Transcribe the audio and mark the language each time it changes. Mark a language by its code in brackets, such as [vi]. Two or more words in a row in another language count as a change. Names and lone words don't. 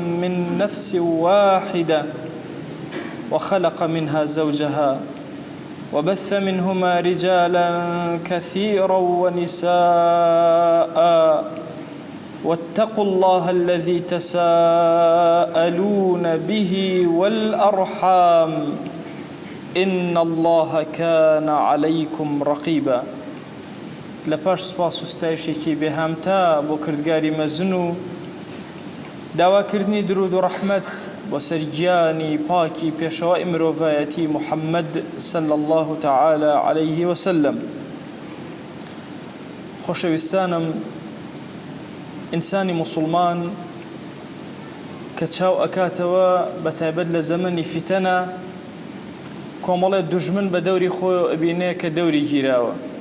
[ar] من نفس واحدة وخلق منها زوجها وبث منهما رجالا كثيرا ونساء واتقوا الله الذي تساءلون به والأرحام إن الله كان عليكم رقيبا. [ckb] لپاش سپاس و ستایشێکی بێهامتا بۆ کردگاری مەزن و داواکردنی درود و ڕەحمەت بۆ سەر گیانی پاکی پێشەوای مرۆڤایەتی محەممەد [ar] صلی الله تعالی عليه وسلم. [ckb] خۆشەویستانم، ئینسانی موسڵمان کە چاو ئەکاتەوە بەتایبەت لە زەمەنی فیتەنە کۆمەڵێ دوژمن بە دەوری خۆی ئەبینێ کە دەوری گیراوە.